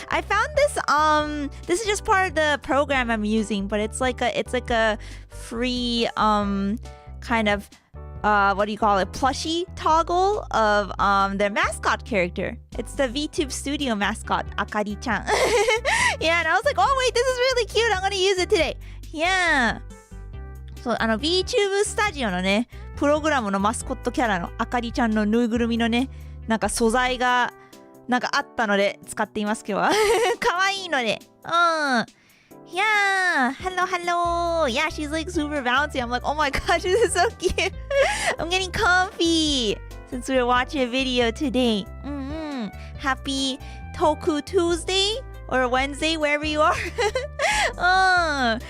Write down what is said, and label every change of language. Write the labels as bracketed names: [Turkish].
[English] I found this is just part of the program I'm using, but it's like a free kind of what do you call it? Plushie toggle of their mascot character. It's the VTube Studio mascot, Akari-chan. Yeah, and I was like, oh wait, this is really cute. I'm gonna use it today. Yeah. [Japanese] そう、VTube スタジオのね、プログラムのマスコットキャラのあかりちゃんのぬいぐるみのね、なんか素材がなんかあったので使っています今日は。かわいいので。 [English] Yeah, hello, hello. Yeah, she's like super bouncy. I'm like, oh my gosh, this is so cute. I'm getting comfy since we're watching a video today. Happy Toku Tuesday or Wednesday, wherever you are.